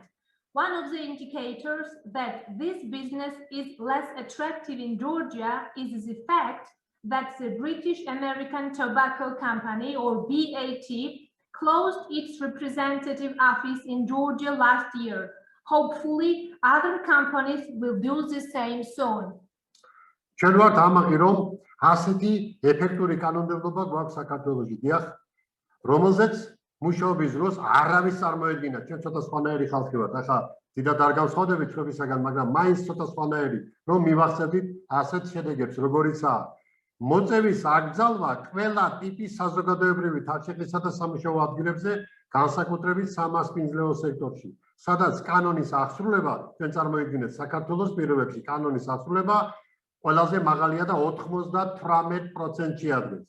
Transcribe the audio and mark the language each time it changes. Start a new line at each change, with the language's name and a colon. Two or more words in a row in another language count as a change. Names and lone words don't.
English: One of the indicators that this business is less attractive in Georgia is the fact that the British American Tobacco Company, or BAT, closed its representative office in Georgia last year. Hopefully, other companies will do the same soon.
Georgian: ჩვენ ვართ ამაყი, რომ ასეთი ეფექტური კანონმდებლობა გვაქვს საქართველოში, დიახ, რომელზეც მუშაობის დროს არავის წარმოედგინა, ჩვენ ცოტა სხვანაირი ხალხი ვართ, ახლა დიდად არ გავსხვავდებით ჩვენისაგან, მაგრამ მაინც ცოტა სხვანაირი, რომ მივახცევდით ასეთ შედეგებს, როგორიცაა მოწევის აკრძალვა ყველა ტიპის საზოგადოებრივი თავშეყრისა და სამუშაო ადგილებზე, განსაკუთრებით სამასპინძლეო სექტორში, სადაც კანონის აღსრულება, ჩვენ წარმოიდგინეთ საქართველოს პირობებში კანონის აღსრულება ყველაზე მაღალია და 98%-ში ადგილს.